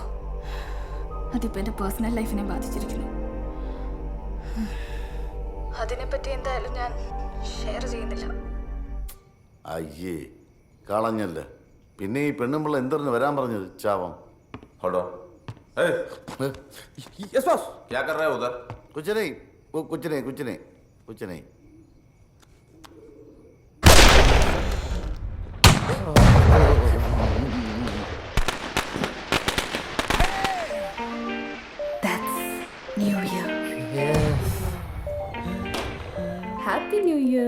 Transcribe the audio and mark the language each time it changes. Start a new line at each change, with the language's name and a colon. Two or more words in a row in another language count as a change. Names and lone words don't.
Malayalam: അതിപ്പോൾ എൻ്റെ
English: personal lifine
Malayalam: ബാധിച്ചിരിക്കുന്നു. അതിനെപ്പറ്റി എന്തായാലും ഞാൻ ഷെയർ ചെയ്യുന്നില്ല. അയ്യേ കളഞ്ഞല്ലേ. പിന്നെ ഈ പെണ്ണുമ്പിള്ള എന്തറിഞ്ഞ് വരാൻ പറഞ്ഞത്? ചാവം. ഹലോ.
English: yes boss,
Hindi: क्या कर रहे हो उधर? कुछ नहीं, वो कुछ नहीं कुछ नहीं कुछ नहीं.
English: That's New Year. Yes. Happy New Year.